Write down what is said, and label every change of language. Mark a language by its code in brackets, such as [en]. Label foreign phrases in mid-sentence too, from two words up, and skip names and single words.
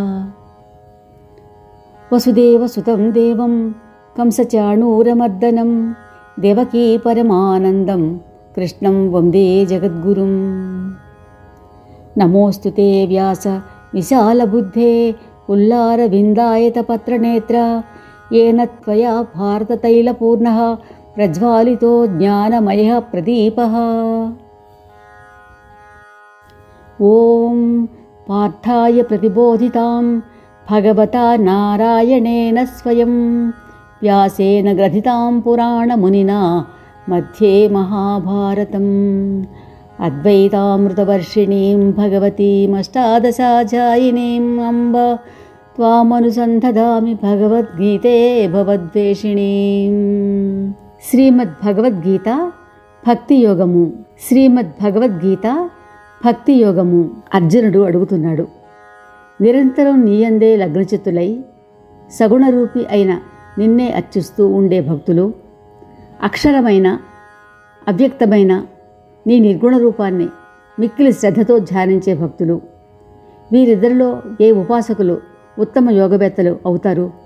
[sa] వసుదేవసుతం దేవం కంసచాణూరమర్దనం దేవకీ పరమానందం కృష్ణం వందే జగద్గురుం. నమోऽस्तु ते వ్యాస విశాలబుద్ధే పుల్లారవిందాయతపత్రనేత్ర येन त्वया भारततैलपूर्णः प्रज्वालितो ज्ञानमयः प्रदीपः. ॐ पार्थाय प्रतिबोधितां भगवता नारायणेन स्वयं व्यासेन ग्रथितां पुराणमुनिना मध्ये महाभारतम्. अद्वैतामृतवर्षिणीं भगवतीमष्टादशाध्यायिनीम् अम्ब त्वामनुसन्धदामि भगवद्गीते भवद्वेषिणीम्. [te] శ్రీమద్భగవద్గీత భక్తి యోగము. శ్రీమద్భగవద్గీత భక్తి యోగము. అర్జునుడు అడుగుతున్నాడు, నిరంతరం నీయందే లగ్నచిత్తులై సగుణరూపి అయిన నిన్నే అర్చిస్తూ ఉండే భక్తులు, అక్షరమైన అవ్యక్తమైన నీ నిర్గుణ రూపాన్ని మిక్కిలి శ్రద్ధతో ధ్యానించే భక్తులు, వీరిద్దరిలో ఏ ఉపాసకులు ఉత్తమ యోగవేత్తలు అవుతారు?